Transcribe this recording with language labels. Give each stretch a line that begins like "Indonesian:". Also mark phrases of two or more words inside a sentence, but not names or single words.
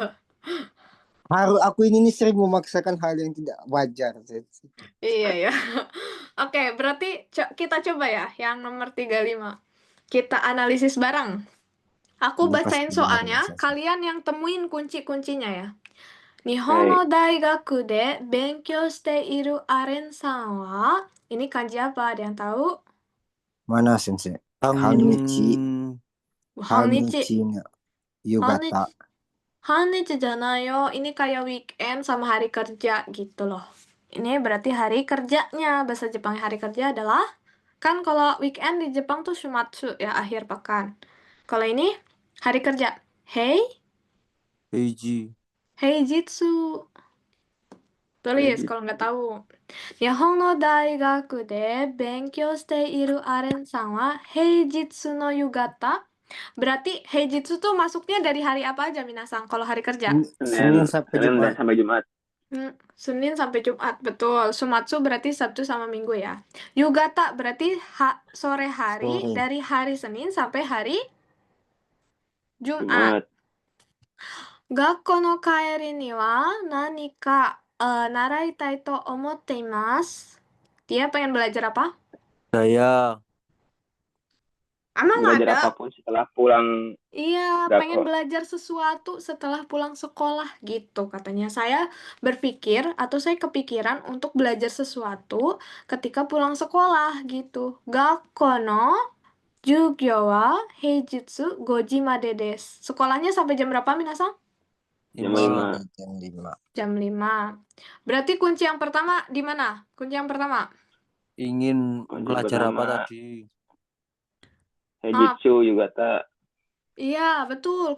Indonesian: Aku ini sering memaksakan hal yang tidak wajar. Iya ya. Oke, berarti kita coba ya yang nomor 35. Kita analisis bareng. Aku Ini bacain pasti soalnya, benar, kalian yang temuin kunci-kuncinya ya.
Japanese: 日本の大学で勉強しているAren-sanは,
Indonesian: ini kanji apa? Ada yang tahu? Mana, Sensei? Hannichi. Hannichi. Yugata.
Japanese: 半日じゃないよ.
Indonesian: Ini kayak weekend sama hari kerja gitu loh. Ini berarti hari kerjanya. Bahasa Jepangnya hari kerja adalah, kan kalau weekend di Jepang tuh shumatsu ya, akhir pekan. Kalau ini hari kerja. Heijitsu. Tulis kalau nggak tahu.
Japanese: 日本の大学で勉強しているAren-sanは平日の夕方.
Indonesian: Berarti heijitsu tuh masuknya dari hari apa aja, Minasang? Kalau hari kerja? Senin sampai Jumat. Senin sampai Jumat, betul. Shumatsu berarti Sabtu sama Minggu ya. Yugata berarti sore hari dari hari Senin sampai hari Jumat.
Japanese: 学校の帰りには何か習いたいと思っています.
Indonesian: Dia pengen belajar apa? Saya Emang belajar ada? apapun setelah pulang. Iya, pengen belajar sesuatu setelah pulang sekolah gitu katanya. Saya berpikir atau saya kepikiran untuk belajar sesuatu ketika pulang sekolah gitu.
Japanese: 学校の授業は平日5時までです.
Indonesian: Sekolahnya sampai jam berapa, Minasang? Jam 5. Jam 5. Berarti kunci yang pertama di mana? Kunci yang pertama. Ingin belajar apa tadi?
Japanese: 平日夕方.
Indonesian: Iya, betul.